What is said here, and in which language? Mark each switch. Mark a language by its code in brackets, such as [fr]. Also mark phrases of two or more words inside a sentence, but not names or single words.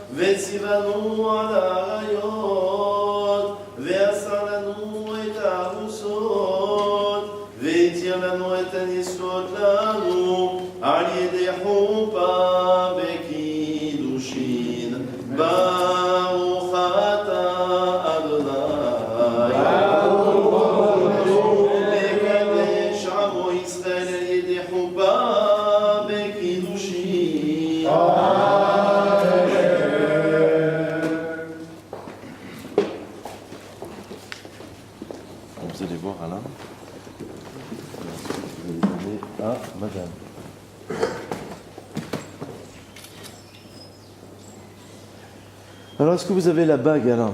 [he] וציוונו על האריות, ועשה לנו את הארוסות, והתיר לנו את הניסות לנו, על ידי חופה בקידושין. ברוך אתה אדוני, מקדש עמו ישראל על ידי חופה בקידושין. [fr] Vous allez voir Alain. Vous allez donner à madame. Alors, est-ce que vous avez la bague, Alain?